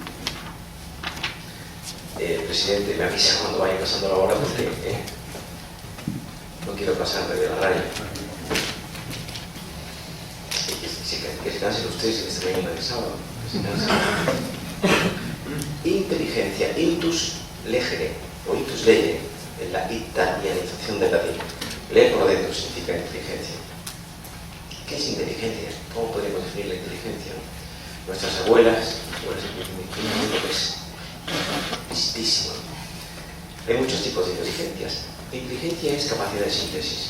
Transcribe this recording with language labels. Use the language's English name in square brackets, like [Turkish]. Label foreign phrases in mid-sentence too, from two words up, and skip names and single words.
[Spanish] El presidente me avisa cuando vaya pasando la hora porque no quiero pasar de la raya. Que se cansen ustedes en esta mañana de sábado. Inteligencia, [Latin] intus legere o intus legere, [Spanish] en la italianización del latín. Leer por dentro significa inteligencia. ¿Qué es inteligencia? ¿Cómo podemos definir la inteligencia? Nuestras abuelas es listísimo. Hay muchos tipos de inteligencias. La inteligencia es capacidad de síntesis.